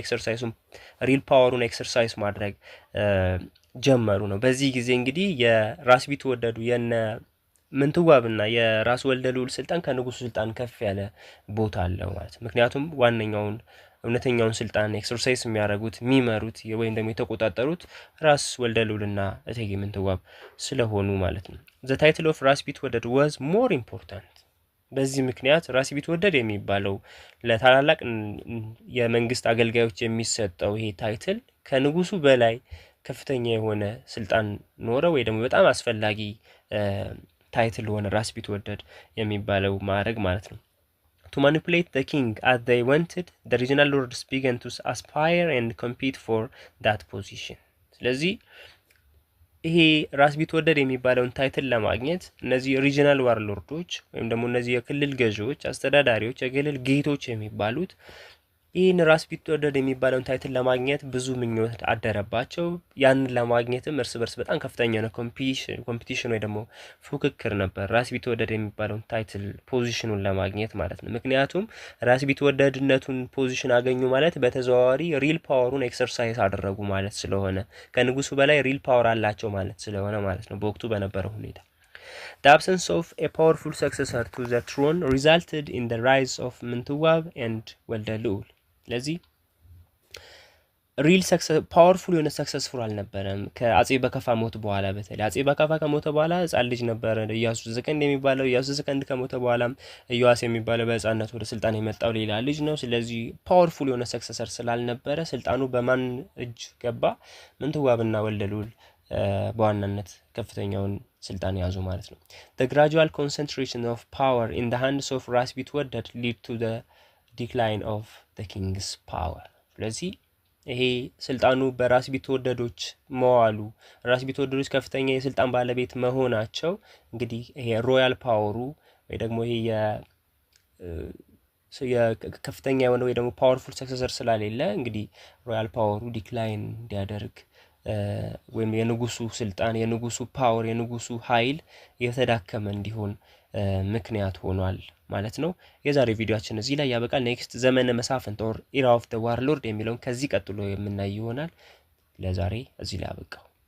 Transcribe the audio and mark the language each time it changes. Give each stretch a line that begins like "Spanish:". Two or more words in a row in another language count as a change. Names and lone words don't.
English: real power exercise
Amharic: ማድረግ ጀመሩ ነው። በዚህ ጊዜ እንግዲህ የራስ ቢትወደዱ የነ ምንትዋብና የራስ ወልደ ልዑል ስልጣን ከንጉሱ ስልጣን ከፍ ያለ ቦታ አለው ማለት ነው። ምክንያቱም ዋነኛውን እውነተኛውን ስልጣን ኤክሰርሳይዝ የሚያደርጉት የሚመሩት ወይም ደግሞ የተቆጣጠሩት ራስ ወልደ ልዑልና እቴጌ ምንትዋብ ስለሆኑ ማለት ነው።
English: the title of ራስ ቢትወደድ was more important.
Amharic: በዚህ ምክንያት ራስ ቢትወደድ የሚባለው ለታላላቅ የመንግስት አገልጋዮች የሚሰጠው ይሄ ታይትል ከንጉሱ በላይ ከፍተኛ የሆነ ስልጣን ኖረ ወይ ደግሞ በጣም አስፈላጊ ታይትል ሆነ ራስ ቢትወደድ የሚባለው ማዕረግ ማለት ነው።
English: to manipulate the king as they wanted, the regional lords began to aspire and compete for that position.
Amharic: ስለዚህ ይሄ ራስ ቢትወደድ የሚባለውን ታይትል ለማግኘት እነዚህ
English: regional warlords
Amharic: ወይም ደግሞ እነዚህ የክልል ገዢዎች፣ አስተዳዳሪዎች፣ የክልል ጌቶች የሚባሉት ይህን ራስ ቢትወደድ የሚባለውን ታይትል ለማግኘት ብዙ ምኞት አደረባቸው። ያንን ለማግኘትም እርስ በርስ በጣም ከፍተኛ ነው ኮምፒቲሽን ወይ ደግሞ ፉክክር ነበር ራስ ቢትወደድ የሚባለውን ታይትል ፖዚሽኑን ለማግኘት ማለት ነው። ምክንያቱም ራስ ቢትወደድነቱን ፖዚሽን አገኙ ማለት በተዘዋዋሪ
English: real power exercise
Amharic: አደረጉ ማለት ስለሆነ ከንጉሱ በላይ
English: real power
Amharic: አላቸው ማለት ስለሆነ ማለት ነው በወቅቱ በነበረው ሁኔታ።
English: The absence of a powerful successor to the throne resulted in the rise of ምንትዋብ and ወልደ ልዑል።
Amharic: ስለዚህ
English: real powerful
Amharic: የሆነ ሰክሰስፉል አልነበረም ከአጼ በከፋ ሞት በኋላ። በተለይ አጼ በከፋ ከሞተ በኋላ ህፃን ልጅ ነበር ኢያሱ ዘሰከንድ የሚባለው። ኢያሱ ዘሰከንድ ከሞተ በኋላም ኢዮአስ የሚባለው በህፃንነት ወደ ስልጣን የመጣው ሌላ ልጅ ነው። ስለዚህ ፓወርፉል የሆነ ሰክሰሰር ስላልነበረ ስልጣኑ በማን እጅ ገባ? ምንትዋብና ወልደ ልዑል በዋናነት ከፍተኛውን ስልጣን ያዙ ማለት ነው።
English: The gradual concentration of power in the hands of ራስ ቢትወደድ lead to the decline of the king's power.
Amharic: ስለዚህ ይሄ ስልጣኑ በራስ ቢትወደዶች መዋሉ ራስ ቢትወደዶች ከፍተኛ የስልጣን ባለቤት መሆናቸው እንግዲህ ይሄ
English: royal power
Amharic: ወይ ደግሞ ይሄ የከፍተኛ የሆነ ወይ ደግሞ
English: powerful successor
Amharic: ስላሌለ እንግዲህ
English: royal power decline
Amharic: እንዲያደርግ ወይም የንጉሱ ስልጣን የንጉሱ ፓወር የንጉሱ ኃይል የተዳከመ እንዲሆን ምክንያት ሆኗል ማለት ነው። የዛሬ ቪዲዮአችን እዚህ ላይ ያበቃል። ኔክስት ዘመነ መሳፍንት
English: or era of the warlord
Amharic: የሚለውን ከዚህ ቀጥሎ የምናይ ይሆናል። ለዛሬ እዚህ ላይ ያበቃው።